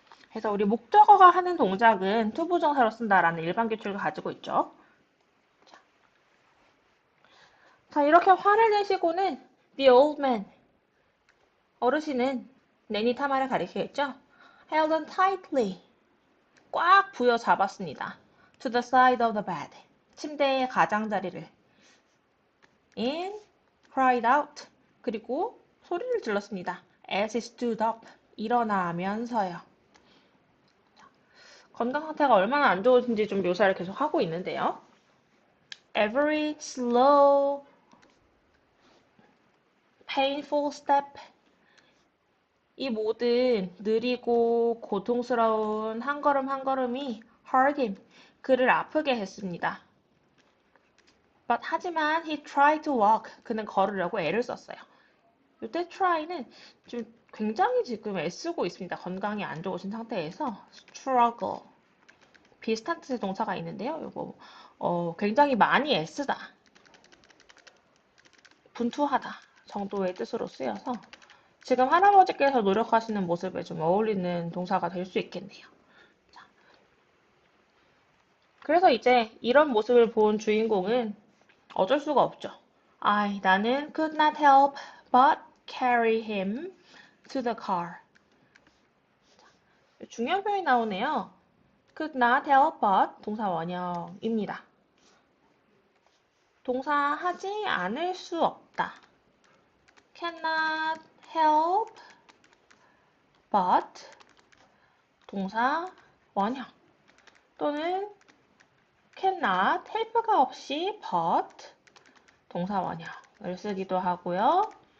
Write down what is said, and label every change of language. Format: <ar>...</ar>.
<ko>그래서 우리 목적어가 하는 동작은 투부정사로 쓴다라는 일반 규칙을 가지고 있죠. 자, 이렇게 화를 내시고는</ko> <en>the old man,</en> <ko>어르신은 내니 타마를 가리키겠죠.</ko> <en>held on tightly,</en> <ko>꽉 부여잡았습니다.</ko> <en>to the side of the bed,</en> <ko>침대의 가장자리를.</ko> <en>and cried out,</en> <ko>그리고 소리를 질렀습니다.</ko> <en>as he stood up,</en> <ko>일어나면서요. 건강 상태가 얼마나 안 좋은지 좀 묘사를 계속 하고 있는데요.</ko> <en>Every slow, painful step,</en> <ko>이 모든 느리고 고통스러운 한 걸음 한 걸음이</ko> <en>hurt him,</en> <ko>그를 아프게 했습니다. But 하지만</ko> <en>he tried to walk,</en> <ko>그는 걸으려고 애를 썼어요. 이때 try는 좀 굉장히 지금 애쓰고 있습니다. 건강이 안 좋으신 상태에서 struggle, 비슷한 뜻의 동사가 있는데요. 이거 굉장히 많이 애쓰다, 분투하다 정도의 뜻으로 쓰여서 지금 할아버지께서 노력하시는 모습에 좀 어울리는 동사가 될 수 있겠네요. 자, 그래서 이제 이런 모습을 본 주인공은 어쩔 수가 없죠. 나는</ko> <en>could not help but carry him to the car.</en> <ko>자, 중요한 표현이 나오네요. could not help but 동사 원형입니다. 동사 하지 않을 수 없다. cannot help but 동사 원형 또는 cannot help가 없이 but 동사 원형을 쓰기도 하고요.</ko>